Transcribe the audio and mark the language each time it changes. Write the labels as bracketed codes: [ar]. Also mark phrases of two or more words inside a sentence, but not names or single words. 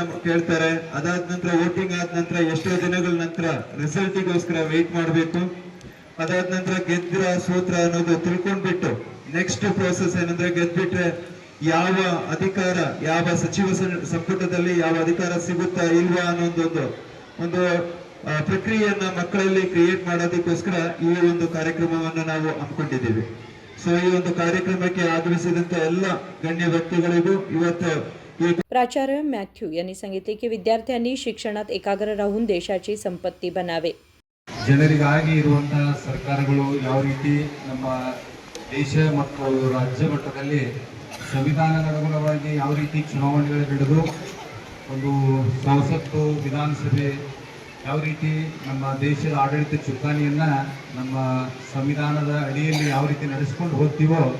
[kn] ಕೇಳ್ತಾರೆ, ಅದಾದ ನಂತರ ವೋಟಿಂಗ್ ಆದ ನಂತರ ಎಷ್ಟೋ ದಿನಗಳ ನಂತರ ರಿಸಲ್ಟಿಗೋಸ್ಕರ ವೆಯ್ಟ್ ಮಾಡಬೇಕು, ಅದಾದ ನಂತರ ಗೆದ್ರ ಸೂತ್ರ ಅನ್ನೋದು ತಿಳ್ಕೊಂಡ್ಬಿಟ್ಟು [en] next process [kn] ಏನಂದ್ರೆ ಗೆದ್ಬಿಟ್ರೆ ಯಾವ ಅಧಿಕಾರ ಯಾವ ಸಚಿವ ಸಂಪುಟದಲ್ಲಿ ಯಾವ ಅಧಿಕಾರ ಸಿಗುತ್ತಾ ಇಲ್ವಾ ಅನ್ನೋದೊಂದು ಒಂದು ಪ್ರಕ್ರಿಯೆಯನ್ನ ಮಕ್ಕಳಲ್ಲಿ ಕ್ರಿಯೇಟ್ ಮಾಡೋದಕ್ಕೋಸ್ಕರ ಈ ಒಂದು ಕಾರ್ಯಕ್ರಮವನ್ನು ನಾವು ಹಮ್ಮಿಕೊಂಡಿದ್ದೀವಿ. ಸೊ ಈ ಒಂದು ಕಾರ್ಯಕ್ರಮಕ್ಕೆ ಆಗಮಿಸಿದಂತ ಎಲ್ಲ ಗಣ್ಯ ವ್ಯಕ್ತಿಗಳಿಗೂ ಇವತ್ತು [mr] प्राचार्य मॅथ्यू यांनी सांगितले की विद्यार्थ्यांनी शिक्षणात एकाग्र राहून देशाची संपत्ती बनावे. [kn] ಜನರಿಗಾಗಿ ಇರುವಂತಹ ಸರ್ಕಾರಗಳು ಯಾವ ರೀತಿ ನಮ್ಮ ದೇಶ ಮತ್ತು ರಾಜ್ಯ ಮಟ್ಟದಲ್ಲಿ ಸಂವಿಧಾನದ ಅನುಗುಣವಾಗಿ ಯಾವ ರೀತಿ ಚುನಾವಣೆಗಳು ನಡೆದು ಒಂದು ಸಂಸತ್ತು ವಿಧಾನಸಭೆ ಯಾವ ರೀತಿ ನಮ್ಮ ದೇಶದ ಆಡಳಿತ ಚುಕ್ಕಾಣಿಯನ್ನು ನಮ್ಮ ಸಂವಿಧಾನದ ಅಡಿಯಲ್ಲಿ ಯಾವ ರೀತಿ ನಡೆಸ್ಕೊಂಡು ಹೋಗ್ತೀವೋ